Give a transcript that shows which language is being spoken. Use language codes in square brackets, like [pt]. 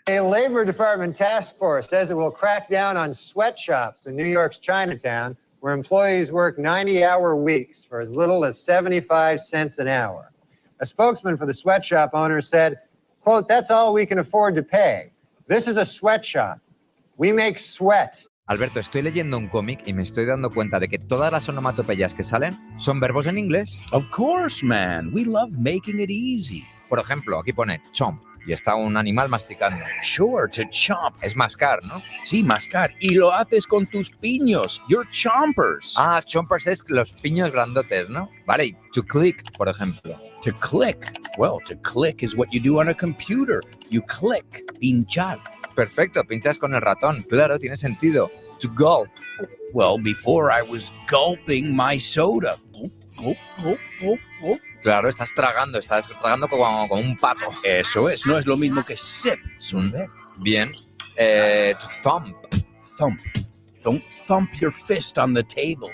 [en] A Labor Department task force says it will crack down on sweatshops in New York's Chinatown, where employees work 90-hour weeks for as little as 75 cents an hour. A spokesman for the sweatshop owner said, quote, that's all we can afford to pay. This is a sweatshop. We make sweat. [es] Alberto, estoy leyendo un cómic y me estoy dando cuenta de que todas las onomatopeyas que salen son verbos en inglés. [en] Of course, man. We love making it easy. [es] Por ejemplo, aquí pone chomp y está un animal masticando. [en] Sure, to chomp. [es] Es mascar, ¿no? Sí, mascar. Y lo haces con tus piños. [en] Your chompers. [es] Ah, chompers es los piños grandotes, ¿no? Vale, y to click, por ejemplo. [en] To click. Well, to click is what you do on a computer. You click. Pinchar. [es] Perfecto, pinchas con el ratón. Claro, tiene sentido. To gulp. [en] Well, before I was gulping my soda. Gulp, gulp, gulp, gulp, gulp. [es] Claro, estás tragando como un pato. Eso es, no es lo mismo que sip. Bien. To thump. [en] Thump. Don't thump your fist on the table.